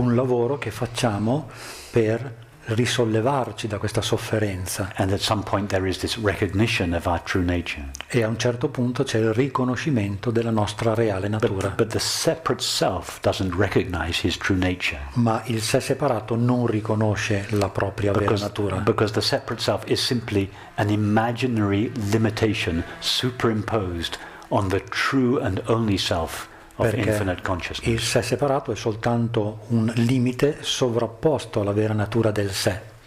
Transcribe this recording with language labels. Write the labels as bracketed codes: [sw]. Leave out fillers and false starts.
[it] Un lavoro che facciamo per risollevarci da questa sofferenza. [en] And at some point there is this recognition of our true nature. [it] E a un certo punto c'è il riconoscimento della nostra reale natura. [en] But the separate self doesn't recognize his true nature. [it] Ma il sé separato non riconosce la propria vera natura. [en] Because the separate self is simply an imaginary limitation superimposed on the true and only self of infinite consciousness. [it] Il sé separato è soltanto un limite sovrapposto alla vera natura del sé.